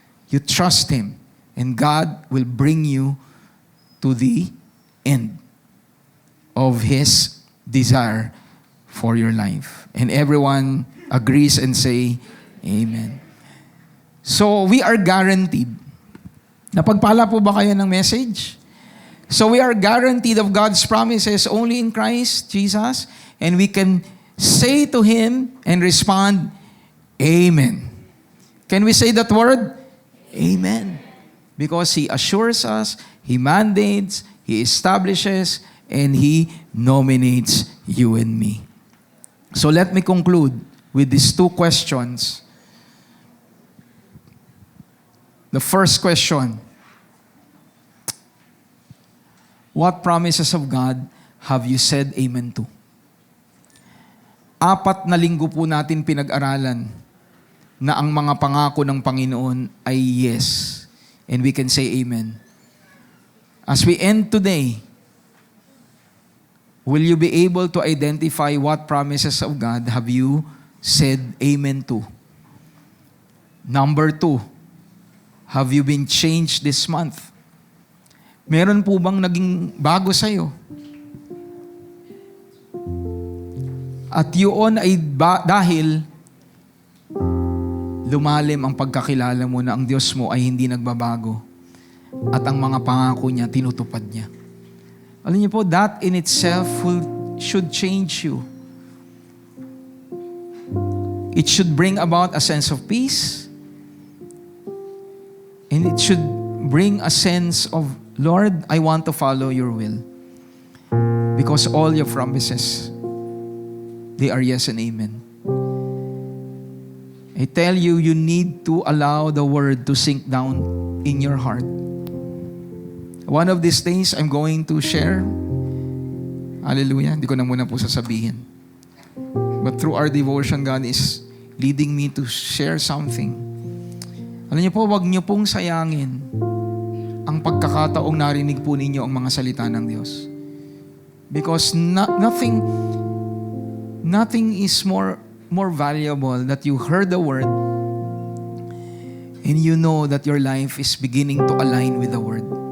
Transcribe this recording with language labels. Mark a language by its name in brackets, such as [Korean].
[English] You trust Him, and God will bring you to the end of His desire for your life. And everyone agrees and say, Amen. So, we are guaranteed. [Filipino] Napagpala po ba kayo ng message? [English] So, we are guaranteed of God's promises only in Christ Jesus, and we can say to Him and respond, Amen. Can we say that word? Amen. Because He assures us, He mandates, He establishes, and He nominates you and me. So let me conclude with these two questions. The first question, what promises of God have you said amen to? [Filipino] 4 na linggo po natin pinag-aralan na ang mga pangako ng Panginoon ay yes. [English] And we can say amen. As we end today, will you be able to identify what promises of God have you said amen to? Number 2, have you been changed this month? [Filipino] Meron po bang naging bago sa'yo? At yun ay dahil lumalim ang pagkakilala mo na ang Diyos mo ay hindi nagbabago at ang mga pangako niya tinutupad niya. Alam niyo po, [English] that in itself should change you. It should bring about a sense of peace, and it should bring a sense of, Lord, I want to follow your will. Because all your promises, they are yes and amen. I tell you, you need to allow the word to sink down in your heart. One of these days, I'm going to share. Hallelujah. [Filipino] Hindi ko na muna po sasabihin. [English] But through our devotion, God is leading me to share something. [Filipino] Alam niyo po, wag niyo pong sayangin ang pagkakataong narinig po ninyo ang mga salita ng Diyos. [English] Because nothing is more valuable that you heard the word and you know that your life is beginning to align with the word.